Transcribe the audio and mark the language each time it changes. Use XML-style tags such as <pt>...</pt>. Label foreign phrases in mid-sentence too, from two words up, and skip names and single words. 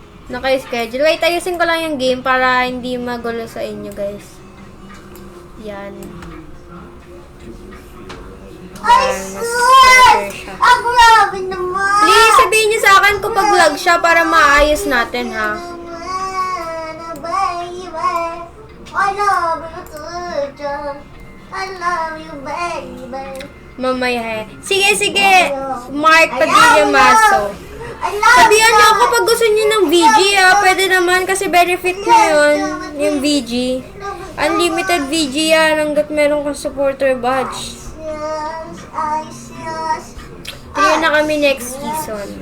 <tl>Naka-schedule. Wait, ayusin ko lang yung game para hindi magulo sa inyo, guys. Yan. Ay, sus! Ang grabe naman! Please, sabihin niyo sa akin kung pag-vlog siya para maayos natin, ha?</tl> <en>I love you, too. I love you, baby.</en> <tl>Mamaya. Sige. Mark Padilla Maso.</tl> <en>I love</en> <tl>Sabihan niyo ako pag gusto niyo ng VG, ha? Pwede naman kasi benefit niyo yun, yung VG. Unlimited VG yan hanggat meron kang</tl> <en>supporter badge.</en> <tl>Kaya na kami</tl> <en>next season.</en>